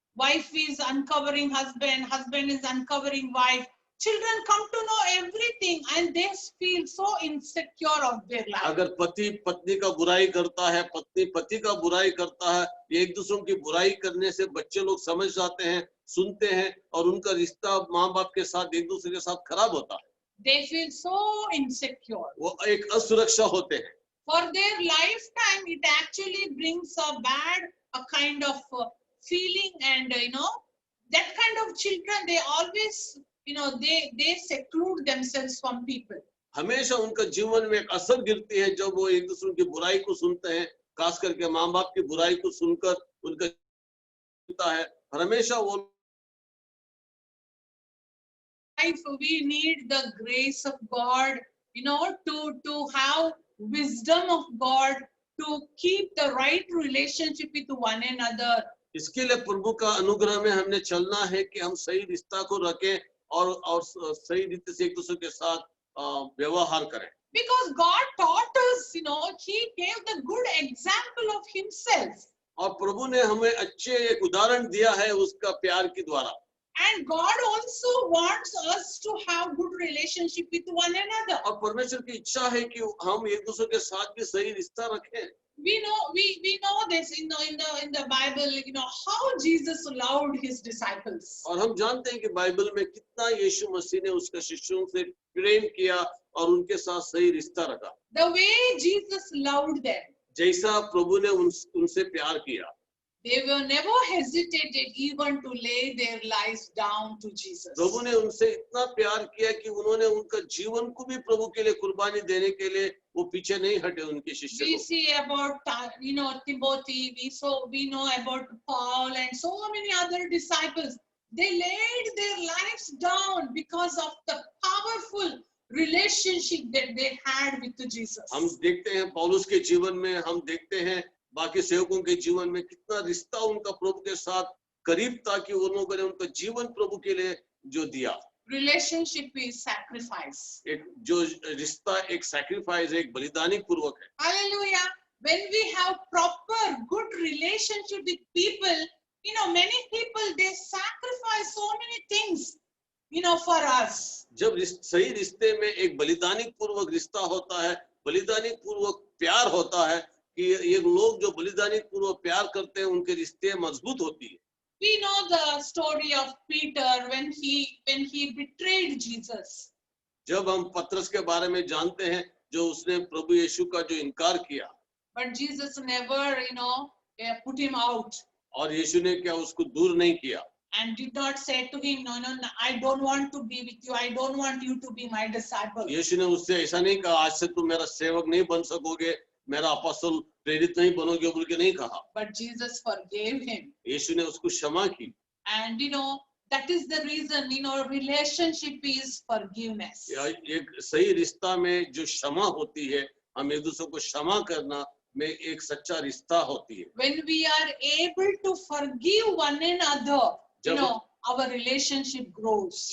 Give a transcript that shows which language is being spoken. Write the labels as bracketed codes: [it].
[en] Wife is uncovering husband, husband is uncovering wife. Children come to know everything and they feel so insecure of their life. [hi] अगर पति पत्नी का बुराई करता है, पत्नी पति का बुराई करता है, एक दूसरों की बुराई करने से बच्चे लोग समझ जाते हैं, सुनते हैं और उनका रिश्ता माँ बाप के साथ एक दूसरे के साथ खराब होता है। [en] They feel so insecure. [hi] वो एक असुरक्षा होते हैं। [en] For their lifetime, it actually brings a kind of feeling, and that kind of children, they always, they seclude themselves from people. [hi] हमेशा उनका जीवन में एक असर गिरती है जब वो एक दूसरे की बुराई को सुनते हैं, खास करके माँ बाप की बुराई को सुनकर उनका है, हमेशा वो [en] Life, we need the grace of God, to have wisdom of God, to keep the right relationship with one another. [hi] इसके लिए प्रभु का अनुग्रह में हमने चलना है कि हम सही रिश्ता को रखें और सही रीति से एक दूसरे के साथ व्यवहार करें। [en] Because God taught us, He gave the good example of Himself. [hi] और प्रभु ने हमें अच्छे एक उदाहरण दिया है उसका प्यार के द्वारा। [en] And God also wants us to have good relationship with one another. [hi] और परमेश्वर की इच्छा है कि हम एक दूसरे के साथ भी सही रिश्ता रखें। [en] We know this in the Bible, how Jesus loved his disciples. [hi] और हम जानते हैं कि बाइबल में कितना यीशु मसीह ने उसके शिष्यों से प्रेम किया और उनके साथ सही रिश्ता रखा। [en] The way Jesus loved them, [hi] जैसा प्रभु ने उनसे प्यार किया, [en] they were never hesitated even to lay their lives down to Jesus. [hi] प्रभु ने उनसे इतना प्यार किया कि उन्होंने उनका जीवन को भी प्रभु के लिए कुर्बानी देने के लिए वो पीछे नहीं हटे उनके शिष्य [en] We [hi] को। [en] see about Timothy, we know about Paul and so many other disciples. They laid their lives down because of the powerful relationship that they had with Jesus. [hi] हम देखते हैं पौलुस के जीवन में, हम देखते हैं बाकी सेवकों के जीवन में कितना रिश्ता उनका प्रभु के साथ करीब था कि उन लोगों ने उनका जीवन प्रभु के लिए जो दिया। [en] Relationship is sacrifice. [hi] एक जो रिश्ता एक सैक्रिफाइस है, एक बलिदानी पूर्वक है। [en] Hallelujah. When we have proper good relationship with people, many people, they sacrifice so many things, for us. [hi] जब सही रिश्ते में एक बलिदानी पूर्वक रिश्ता होता है, बलिदानी पूर्वक प्यार होता है कि ये लोग जो बलिदानी पूर्वक प्यार करते हैं उनके रिश्ते मजबूत होती है। [en] We know the story of Peter when he betrayed Jesus. [hi] जब हम पतरस के बारे में जानते हैं जो उसने प्रभु यीशु का जो इनकार किया, [en] But Jesus never, put him out [hi] और यीशु ने क्या उसको दूर नहीं किया, [en] and did not say to him, no, I don't want to be with you. I don't want you to be my disciple. [hi] यीशु ने उससे ऐसा नहीं कहा आज से तुम मेरा सेवक नहीं बन सकोगे, मेरा अपोस्तल प्रेरित नहीं बनोगे बोल के नहीं कहा। [en] But Jesus forgave him. [hi] यीशु ने उसको क्षमा की। [en] And that is the reason, relationship is forgiveness. [hi] एक सही रिश्ता में जो क्षमा होती है, हम एक दूसरे को क्षमा करना में एक सच्चा रिश्ता होती है। [en] When we are able to forgive one another, our relationship grows.